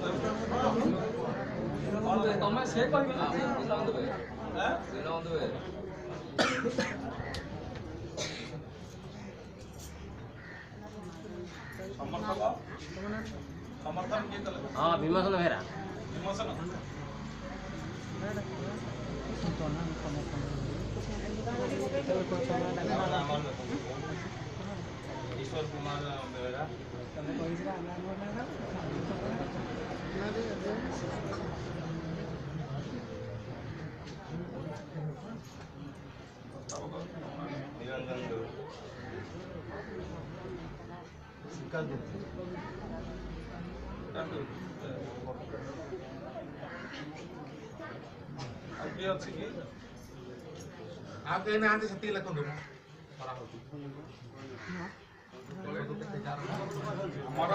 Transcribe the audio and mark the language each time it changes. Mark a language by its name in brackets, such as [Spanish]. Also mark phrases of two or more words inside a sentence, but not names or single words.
[Odia] ତମେ ସେ କହିବେ ନା ସମର୍ଥକ ସମର୍ଥନ କିଏ କଲେ ହଁ ବିମୋଚନ ବେହେରା ବିମୋଚନ ईश्वर कुमार बेहरा निरंजन देव ଆଉ କିଏ ଅଛି କି ଆଉ କେହି ନାହାନ୍ତି ସେତିକି ଲେଖନ୍ତୁ ଆମର